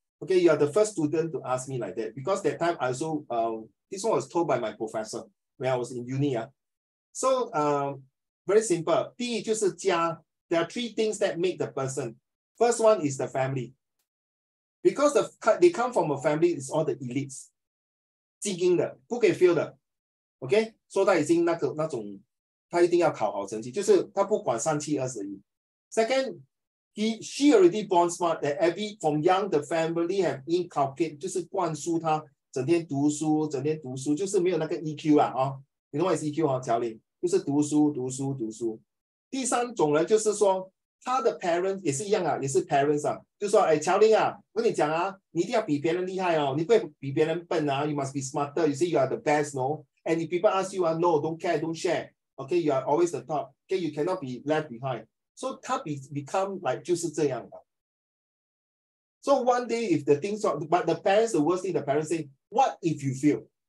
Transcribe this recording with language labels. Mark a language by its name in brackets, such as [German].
[English] Okay, you are the first student to ask me like that because that time I also this one was told by my professor. when I was in uni. So very simple. [Chinese] 第一就是家. [English] There are three things that make the person. First one is the family. Because they come from a family, it's all the elites. [Chinese] 精英的，不可以 fail 的。OK， 说他已经那种，他一定要考好成绩，就是他不管3、7、21。 [English] Second, she already born smart. That from young the family have inculcated， [Chinese] 就是灌输他整天读书，就是没有那个 EQ 你懂我 EQ 乔林，就是读书。第三种人就是说，他的 parents 也是一样也是 parents 就说乔林我跟你讲你一定要比别人厉害你不会比别人笨 [English] you must be smarter. You say you are the best, no? And if people ask you no, don't care, don't share. Okay, you are always the top. Okay, you cannot be left behind. So 他become like [Chinese] 就是这样的。 [English] So one day if the things are, but the parents, the worst thing, the parents say, what if you fail?